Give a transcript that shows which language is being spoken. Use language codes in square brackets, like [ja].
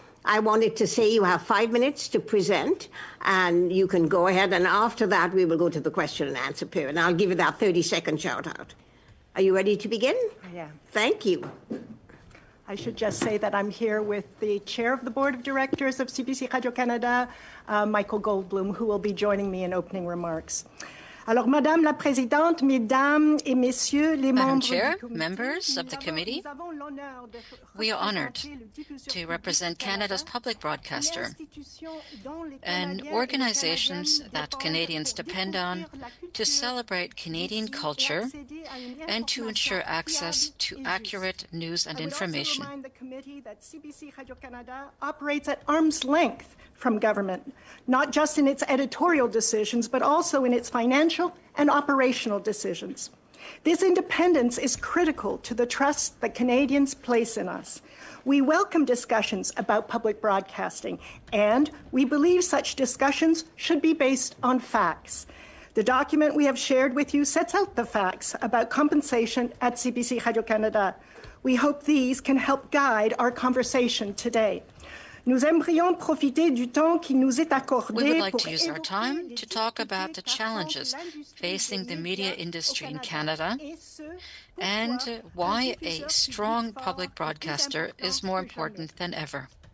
[en] I wanted to say you have 5 minutes to present, and you can go ahead, and after that, we will go to the question and answer period. And I'll give you that 30-second shout-out. Are you ready to begin? I am. Thank you. I should just say that I'm here with the chair of the board of directors of CBC Radio-Canada, Michael Goldblum, who will be joining me in opening remarks. [fr] Alors, Madame la Présidente, Mesdames et Messieurs les [en] Madam [fr] membres [en] Chair, [fr] du comité, [en] members of the committee, we are honored to represent Canada's public broadcaster and organizations that Canadians depend on to celebrate Canadian culture and to ensure access to accurate news and information. I would also remind the committee that CBC Radio-Canada operates at arm's length from government, not just in its editorial decisions, but also in its financial and operational decisions. This independence is critical to the trust that Canadians place in us. We welcome discussions about public broadcasting, and we believe such discussions should be based on facts. The document we have shared with you sets out the facts about compensation at CBC Radio-Canada. We hope these can help guide our conversation today. [fr] Nous aimerions profiter du temps qui nous est accordé. [en] We would like to use our time to talk about the challenges facing the media industry in Canada and why a strong public broadcaster is more important than ever.